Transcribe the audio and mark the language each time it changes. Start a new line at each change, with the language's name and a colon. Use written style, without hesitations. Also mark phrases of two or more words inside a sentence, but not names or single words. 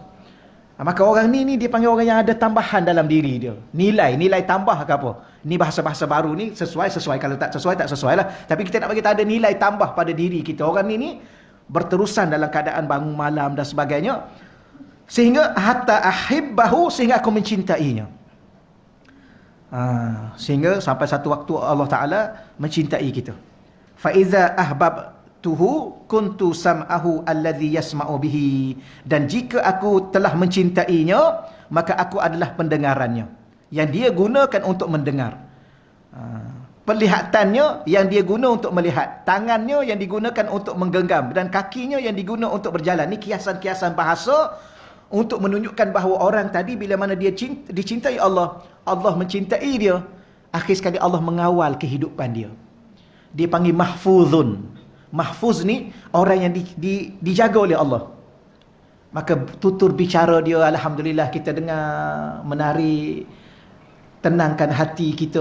Malay: Maka orang ni dia panggil orang yang ada tambahan dalam diri dia. Nilai tambah ke apa? Ni bahasa-bahasa baru ni sesuai. Kalau tak sesuai lah. Tapi kita nak bagi tak ada nilai tambah pada diri kita. Orang ni berterusan dalam keadaan bangun malam dan sebagainya.
Arabic: Sehingga حتى أحبه,
Malay: sehingga aku mencintainya. Sehingga sampai satu waktu Allah Ta'ala mencintai kita.
Arabic: فإذا أحببته كنت سمعه الذي يسمع به.
Malay: Dan jika aku telah mencintainya, maka aku adalah pendengarannya yang dia gunakan untuk mendengar. Penglihatannya yang dia guna untuk melihat, tangannya yang digunakan untuk menggenggam, dan kakinya yang digunakan untuk berjalan. Ini kiasan-kiasan bahasa untuk menunjukkan bahawa orang tadi bila mana dia dicintai Allah, Allah mencintai dia, akhir sekali Allah mengawal kehidupan dia. Dia panggil mahfuzun. Mahfuz ni orang yang dijaga oleh Allah. Maka tutur bicara dia, alhamdulillah kita dengar menarik, tenangkan hati kita.